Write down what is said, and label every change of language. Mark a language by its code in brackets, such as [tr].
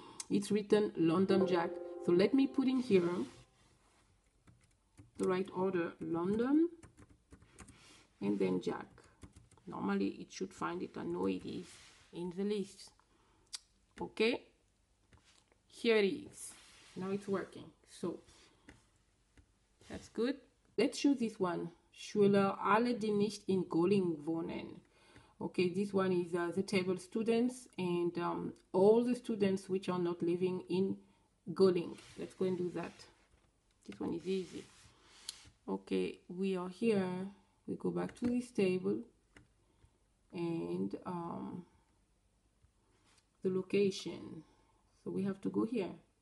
[en] It's written London Jack. So let me put in here the right order, London, and then Jack. Normally it should find it. I know it is in the list. Okay, here it is. Now it's working. So that's good. Let's choose this one. [de] Schüler alle, die nicht in Golling wohnen. [en] Okay, this one is the table students and all the students which are not living in Golling. Let's go and do that. This one is easy. Okay, we are here. We go back to this table and the location. So we have to go here.